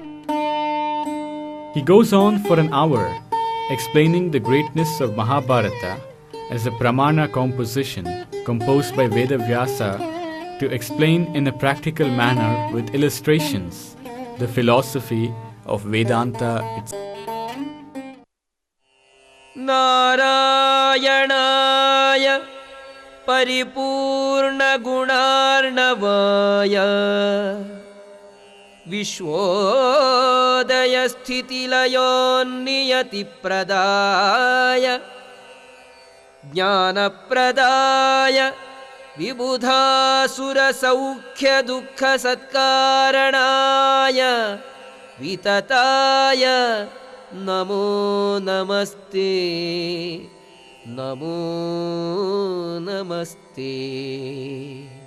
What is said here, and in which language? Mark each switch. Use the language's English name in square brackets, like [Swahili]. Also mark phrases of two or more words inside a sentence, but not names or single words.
[English] He goes on for an hour explaining the greatness of Mahabharata as a pramana composition composed by Vedavyasa to explain in a practical manner with illustrations the philosophy of Vedānta itself. [Sanskrit] Nārāyaṇāya Paripurna Gunārnavaya Vishwodaya Sthitilayon Niyati Pradaya Jnana Pradaya Vibudha-sura Saukhya Dukkha Satkaranaya Vitataya Namo Namaste Namo Namaste.